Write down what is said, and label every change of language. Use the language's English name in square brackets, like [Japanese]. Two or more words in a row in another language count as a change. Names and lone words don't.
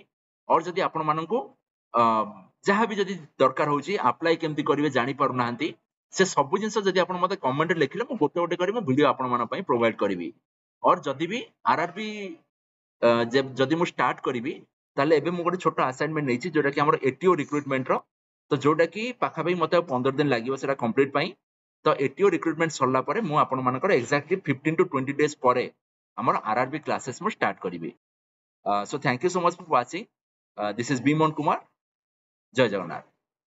[Odia] और ଯଦି ଆପଣ ମାନଙ୍କୁ ଯାହା ବି ଯଦି ଦରକାର ହଉଛି ଆପ୍ଲାଏ କେମିତି କରିବେ ଜାଣି ପାରୁନାହାନ୍ତି ସେ ସବୁ ଜିନିଷ ଯଦି ଆପଣ ମତେ କମେଣ୍ଟରେ ଲେଖିଲେ ମୁଁ ଗୋଟେ ଗୋଟେ କରି ମୁଁ ଭିଡିଓ ଆପଣ ମାନଙ୍କ ପାଇଁ ପ୍ରୋଭାଇଡ କରିବି। और ଯଦି ବି ଆରଆରବି ଯଦି ମୁଁ ଷ୍ଟାର୍ଟ କରିବି ତାହେଲେ ଏବେ ମୁଁ ଗୋଟେ ଛୋଟ ଆସାଇନମେଣ୍ଟ ନେଇଛି ଯୋଉଟା କି ଆମର ଏଟିଓ ରିକ୍ରୁଟମେଣ୍ଟ ର, ତ ଯୋଉଟା କି ପାଖାପାଖି ମତେ ଆଉ 15 ଦିନ ଲାଗିବ ସେଟା କମ୍ପ୍ଲିଟ ପାଇଁ। ତ ଏଟିଓ ରିକ୍ରୁଟମେଣ୍ଟ ସରିଲା ପରେ ମୁଁ ଆପଣ ମାନଙ୍କର ଏକ୍ସାକ୍ଟଲି [English] 15 to 20 days [Odia] ପରେ ଆମର ଆରଆରବି କ୍ଲାसेस ମୁଁ ଷ୍ଟାର୍ଟ କରିବି। [English] So thank you so much for watching. This is Bimon Kumar. Jai Jagannath.